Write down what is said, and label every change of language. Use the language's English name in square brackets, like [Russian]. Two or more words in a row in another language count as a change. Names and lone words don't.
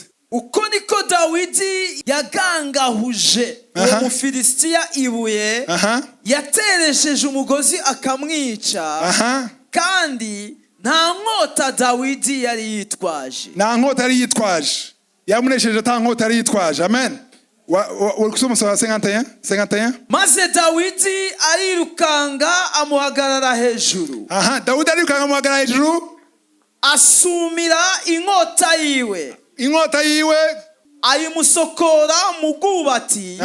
[Rundi] Uko niko Dawidi yagangahuje uwo Mufilisitiya ibuye, yateresheje umugozi akamwica, kandi nta nkota Dawidi yari yitwaje. Nta nkota yari yitwaje. Yamunesheje nta nkota yari yitwaje. Amen. Kusoma 51. Maze Dawidi arirukanga amuhagarara hejuru. Dawidi arirukanga amuhagarara hejuru. Asumira inkota yiwe. Inkota yiwe ayimusokora mu bwubati.